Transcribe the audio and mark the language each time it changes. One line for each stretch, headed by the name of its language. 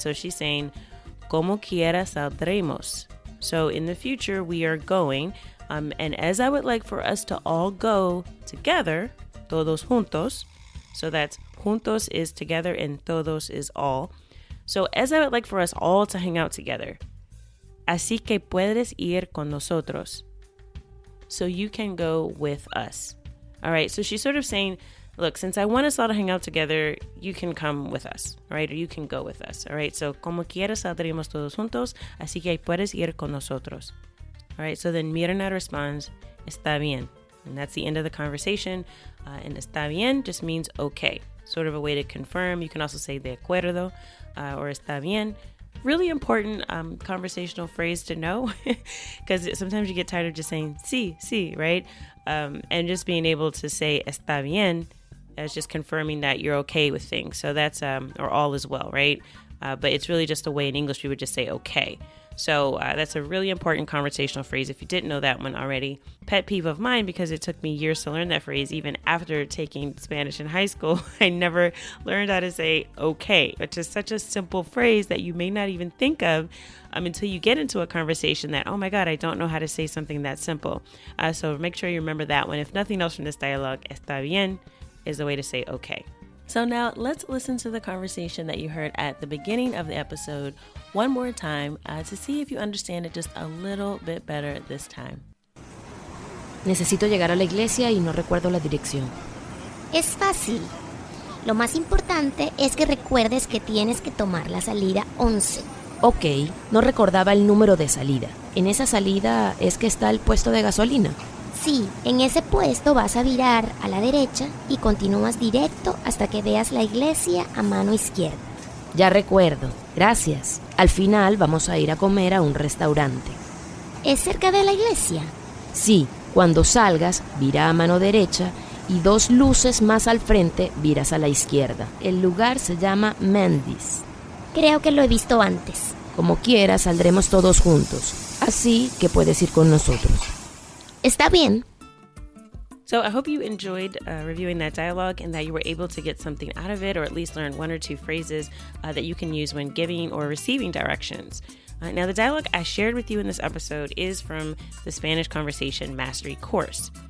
English: So she's saying,
Spanish: como quiera saldremos.
English: So in the future, we are going, and as I would like for us to all go together,
Spanish: todos juntos.
English: So that's juntos is together and todos is all. So as I would like for us all to hang out together.
Spanish: Así que puedes ir con nosotros.
English: So you can go with us. All right, so she's sort of saying, look, since I want us all to hang out together, you can come with us, all right? Or you can go with us, all right?
Spanish: So, como quiera saldremos todos juntos, así que puedes ir con nosotros.
English: All right, so then Mirna responds,
Spanish: está bien.
English: And that's the end of the conversation. And
Spanish: está bien
English: just means okay, sort of a way to confirm. You can also say
Spanish: de acuerdo
English: or
Spanish: está bien.
English: Really important conversational phrase to know, because sometimes you get tired of just saying sí, right? And just being able to say
Spanish: está bien
English: as just confirming that you're okay with things. So that's, or all is well, right? But it's really just a way in English we would just say okay. So that's a really important conversational phrase if you didn't know that one already. Pet peeve of mine, because it took me years to learn that phrase. Even after taking Spanish in high school, I never learned how to say okay, which is such a simple phrase that you may not even think of until you get into a conversation that, oh my God, I don't know how to say something that simple. So make sure you remember that one. If nothing else from this dialogue,
Spanish: está bien
English: is the way to say okay. So now let's listen to the conversation that you heard at the beginning of the episode one more time to see if you understand it just a little bit better this time.
Spanish: Necesito llegar a la iglesia y no recuerdo la dirección. Es fácil. Lo más importante es que recuerdes que tienes que tomar la salida 11. Ok, no recordaba el número de salida. ¿En esa salida es que está el puesto de gasolina? Sí, en ese puesto vas a virar a la derecha y continúas directo hasta que veas la iglesia a mano izquierda. Ya recuerdo, gracias. Al final vamos a ir a comer a un restaurante. ¿Es cerca de la iglesia? Sí, cuando salgas, vira a mano derecha y 2 luces más al frente viras a la izquierda. El lugar se llama Mendy's. Creo que lo he visto antes. Como quiera, saldremos todos juntos. Así que puedes ir con nosotros. Está bien.
English: So I hope you enjoyed reviewing that dialogue and that you were able to get something out of it, or at least learn 1 or 2 phrases that you can use when giving or receiving directions. Now, the dialogue I shared with you in this episode is from the Spanish Conversation Mastery course.